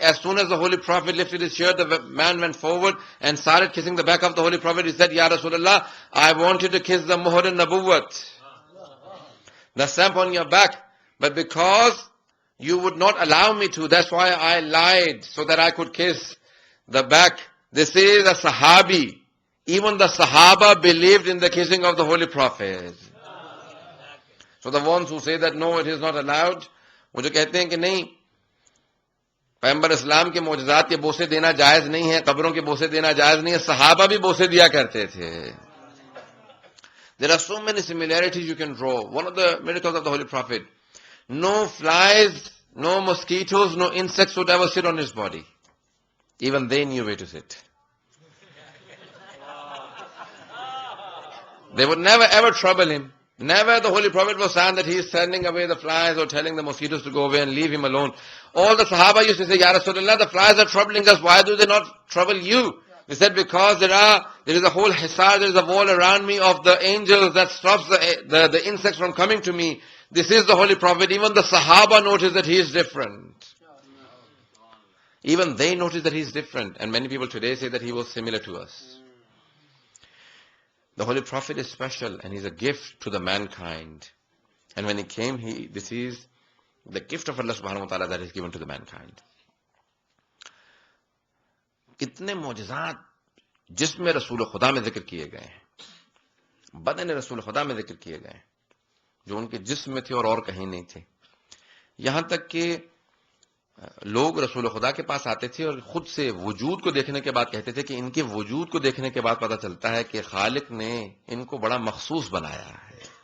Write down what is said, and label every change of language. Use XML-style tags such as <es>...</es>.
<en>As soon as the Holy Prophet lifted his shirt, the man went forward and started kissing the back of the Holy Prophet. He said, Ya Rasulullah, I wanted to kiss the muhr al-nabuwwat, the stamp on your back, but because you would not allow me to, that's why I lied, so that I could kiss the back. This is a Sahabi. Even the Sahaba believed in the kissing of the Holy Prophet. So the ones who say that no, it is not allowed,</en> <hi>वो जो कहते हैं कि नहीं, पैगंबर इस्लाम के मौजज़ात के बोसे देना जायज नहीं है, कब्रों के बोसे देना जायज नहीं है, सहाबा भी बोसे दिया करते थे.</hi> <en>There are so many similarities you can draw. One of the miracles of the Holy Prophet, no flies, no mosquitoes, no insects would ever sit on his body. Even they knew where to sit. They would never ever trouble him. Never the Holy Prophet was saying that he is sending away the flies or telling the mosquitoes to go away and leave him alone. All the Sahaba used to say, Ya Rasulullah, the flies are troubling us. Why do they not trouble you? He said, because there is a whole hisar, there is a wall around me of the angels that stops the insects from coming to me. This is the Holy Prophet. Even the Sahaba noticed that he is different. Even they noticed that he is different. And many people today say that he was similar to us. The Holy Prophet is special and he's a gift to the mankind. And when he came, this is the gift of Allah subhanahu wa ta'ala that is given to the mankind.</en> <hi>कितने मौजज़ात जिस्म रसूल खुदा में जिक्र किए गए हैं, बदन रसूल खुदा में जिक्र किए गए हैं, जो उनके जिस्म में थे और कहीं नहीं थे. यहां तक कि लोग रसूल खुदा के पास आते थे और खुद से वजूद को देखने के बाद कहते थे कि इनके वजूद को देखने के बाद पता चलता है कि खालिक ने इनको बड़ा मखसूस बनाया है.</hi>